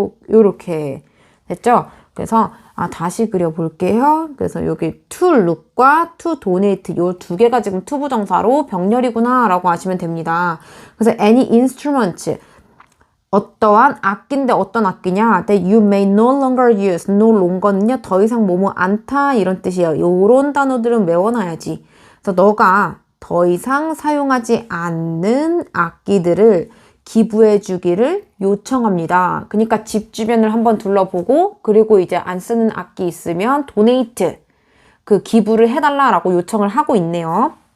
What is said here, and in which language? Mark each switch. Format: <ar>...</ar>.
<ko>요렇게 됐죠? 그래서 다시 그려볼게요. 그래서 여기 to look과 to donate 요 두 개가 지금 투부정사로 병렬이구나 라고 하시면 됩니다. 그래서</ko> <en>any instrument,</en> <ko>어떠한 악기인데 어떤 악기냐?</ko> <en>That you may no longer use. no longer는요.</en> <ko>더 이상 뭐뭐 않다 이런 뜻이에요. 요런 단어들은 외워놔야지. 그래서 너가 더 이상 사용하지 않는 악기들을 기부해 주기를 요청합니다. 그러니까 집 주변을 한번 둘러보고, 그리고 이제 안 쓰는 악기 있으면 donate, 그 기부를 해달라라고 요청을 하고 있네요.</ko>